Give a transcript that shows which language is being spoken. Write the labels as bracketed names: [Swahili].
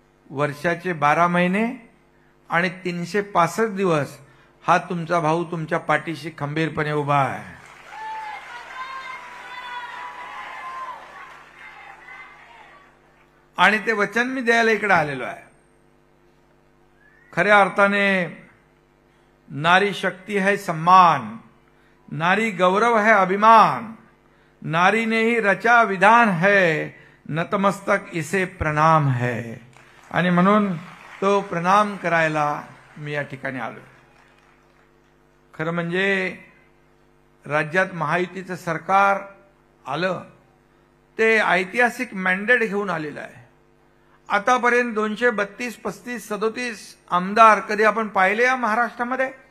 [Marathi] वर्षाचे 12 महिने आणि 365 दिवस हा तुमचा भाऊ तुमच्या पाठीशी खंबीरपणे उभा आहे. आणि ते वचन मी द्यायला इकडे आलेलो आहे. खऱ्या अर्थाने [Hindi] नारी शक्ति है सम्मान, नारी गौरव है अभिमान, नारी ने ही रचा विधान है, नतमस्तक इसे प्रणाम है. [Marathi] आणि म्हणून तो प्रणाम करायला मी या ठिकाणी आलो. खरं म्हणजे राज्यात महायुतीचं सरकार आलं ते ऐतिहासिक मॅन्डेट घेऊन आलेलं आहे. आतापर्यंत 232, 35, 37 आमदार कधी आपण पाहिले या महाराष्ट्रामध्ये?